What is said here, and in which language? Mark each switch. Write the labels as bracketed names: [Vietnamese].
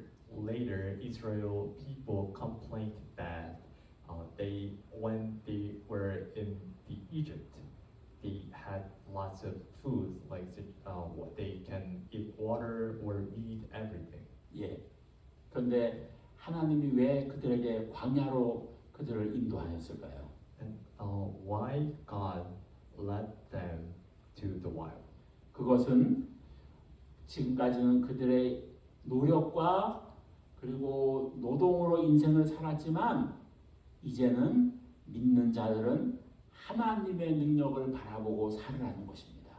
[English] Later, Israel people complained that when they were in Egypt, they had lots of food, like they can eat water or meat, everything. [Korean] 예. 그런데 하나님이 왜 그들에게 광야로 그들을 인도하였을까요? [English] And why God led them to the wild? [Korean] 그것은 지금까지는 그들의 노력과 그리고 노동으로 인생을 살았지만 이제는 믿는 자들은 하나님의 능력을 바라보고 살으라는 것입니다.